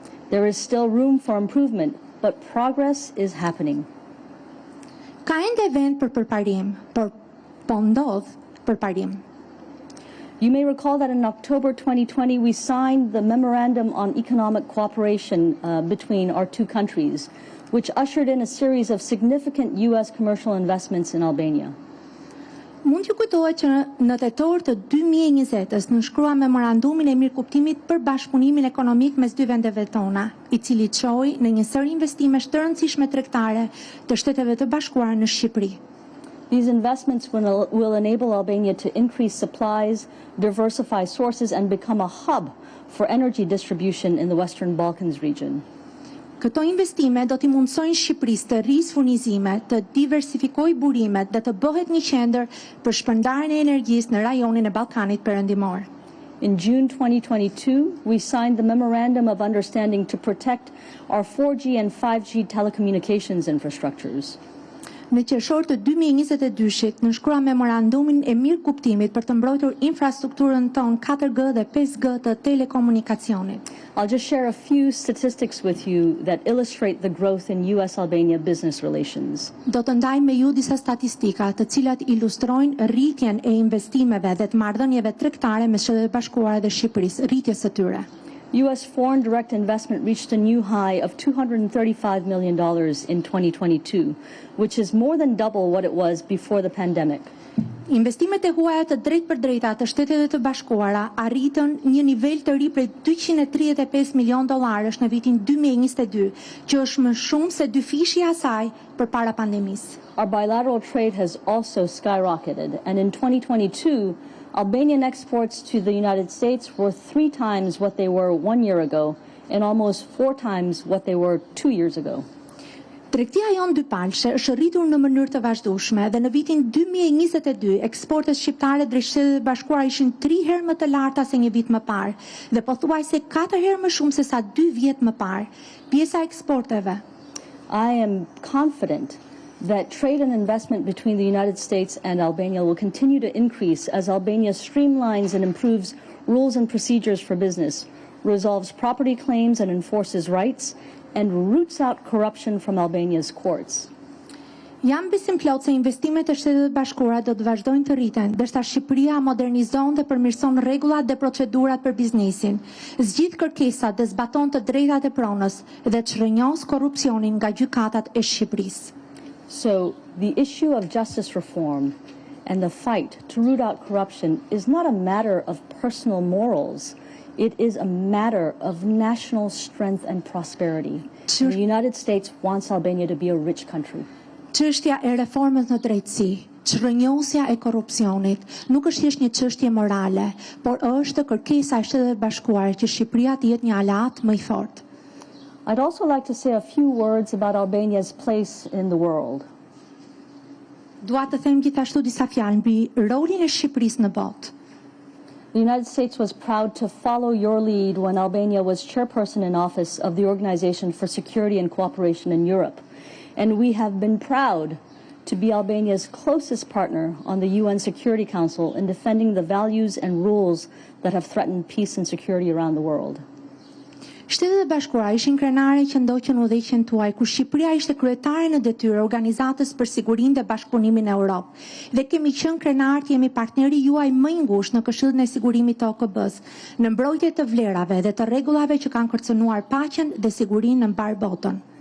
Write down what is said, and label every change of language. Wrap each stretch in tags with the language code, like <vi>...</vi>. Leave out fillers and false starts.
<en>There is still room for improvement, but progress is happening.</en> <sq>Ka ende vend për përparim, por po ndodh përparim.</sq> <en>You may recall that in October 2020 we signed the Memorandum on Economic Cooperation between our two countries, which ushered in a series of significant U.S. commercial investments in Albania.</en> <sq>Mund t'ju kujtohet që në tetor të 2020-s nënshkrua memorandumin e mirëkuptimit për bashkëpunimin ekonomik mes dy vendeve tona, I cili çoi në një sër investimesh të rëndësishme tregtare të Shteteve të Bashkuara në Shqipëri.</sq> <en>These investments will enable Albania to increase supplies, diversify sources, and become a hub for energy distribution in the Western Balkans region.</en> <sq>Këto investime do t'i mundsojnë Shqipërisë të rrisë furnizime, të diversifikojë burimet dhe të bëhet një qendër për shpërndarjen e energjisë në rajonin e Ballkanit Perëndimor.</sq> <en>In June 2022, we signed the Memorandum of Understanding to protect our 4G and 5G telecommunications infrastructures.</en> <sq>Në qershor të 2022-shit nënshkrua memorandumin e mirëkuptimit për të mbrojtur infrastrukturën tonë 4G dhe 5G të telekomunikacionit.</sq> <en>I'll just share a few statistics with you that illustrate the growth in U.S.-Albania business relations.</en> <sq>Do të ndaj me ju disa statistika të cilat ilustrojnë rritjen e investimeve dhe të marrëdhënieve tregtare mes Shtetit të Bashkuara dhe Shqipërisë, rritjes së tyre.</sq> <en>U.S. foreign direct investment reached a new high of $235 million in 2022, which is more than double what it was before the pandemic.</en> <sq>Investimet e huaja të drejtpërdrejta të Shteteve të Bashkuara arritën një nivel të ri prej $235 milion në vitin 2022, që është më shumë se dyfishja e saj përpara pandemisë.</sq> <en>Our bilateral trade has also skyrocketed, and in 2022, Albanian exports to the United States were 3 times what they were 1 year ago, and almost 4 times what they were 2 years ago.</en> <sq>Tregtia jonë dypalshe është rritur në mënyrë të vazhdueshme dhe në vitin 2022 eksportet shqiptare drejt Shtetit të Bashkuara ishin 3 herë më të larta se një vit më parë dhe pothuajse 4 herë më shumë se sa 2 vjet më parë. Pjesa e eksporteve.</sq> <en>I am confident that trade and investment between the United States and Albania will continue to increase as Albania streamlines and improves rules and procedures for business, resolves property claims and enforces rights, and roots out corruption from Albania's courts.</en> <sq>Jam besim plot se investimet e Shtetit të Bashkuara do të vazhdojnë të rriten, ndërsa Shqipëria modernizon dhe përmirëson rregullat dhe procedurat për biznesin, zgjidh kërkesat dhe zbaton të drejtat e pronës dhe çrënjos korrupsionin nga gjykatat e Shqipërisë.</sq> <en>So, the issue of justice reform And the fight to root out corruption is not a matter of personal morals. It is a matter of national strength and prosperity. And the United States wants Albania to be a rich country.</en> <sq>Çështja e reformës në drejtësi, çrrënjosja e korrupsionit, nuk është thjesht një çështje morale, por është kërkesa e Shtetit Bashkuar që Shqipëria të jetë një aleat më i fortë.</sq> <en>I'd also like to say a few words about Albania's place in the world.</en> <sq>Dua të them gjithashtu disa fjalë mbi rolin e Shqipërisë në botë.</sq> <en>The United States was proud to follow your lead when Albania was chairperson in office of the Organization for Security and Cooperation in Europe. And we have been proud to be Albania's closest partner on the UN Security Council in defending the values and rules that have threatened peace and security around the world.</en> <sq>Shtetet e Bashkuara ishin krenare që ndoqën udhëheqjen tuaj, kur Shqipëria ishte kryetare në detyrë Organizatës për Sigurinë dhe Bashkëpunimin në Europë. Dhe kemi qenë krenar të jemi partneri juaj më i ngushtë në Këshillin e Sigurimit të OKB-s, në mbrojtje të vlerave dhe të rregullave që kanë kërcënuar paqen dhe sigurinë në mbar botën.</sq>